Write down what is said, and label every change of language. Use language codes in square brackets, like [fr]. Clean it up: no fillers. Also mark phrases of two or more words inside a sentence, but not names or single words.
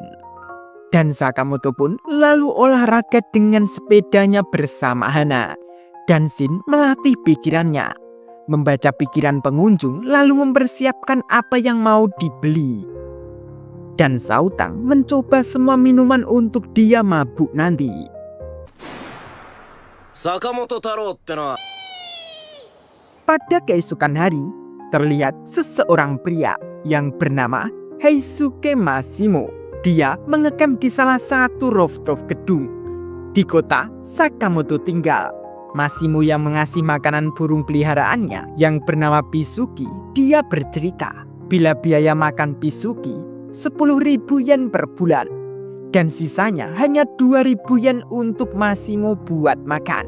[id] Dan Sakamoto pun lalu olahraga dengan sepedanya bersama Hana. Dan Shin melatih pikirannya, membaca pikiran pengunjung lalu mempersiapkan apa yang mau dibeli. Dan Saotang mencoba semua minuman untuk dia mabuk nanti. [ja] Sakamoto Taroってのは [id] Pada keesokan hari, terlihat seseorang pria yang bernama Heisuke Mashimo. Dia mengecamp di salah satu rooftop gedung di kota Sakamoto tinggal. Mashimo yang mengasih makanan burung peliharaannya yang bernama Pisuki, dia bercerita bila biaya makan Pisuki 10.000 yen per bulan dan sisanya hanya 2.000 yen untuk Mashimo buat makan.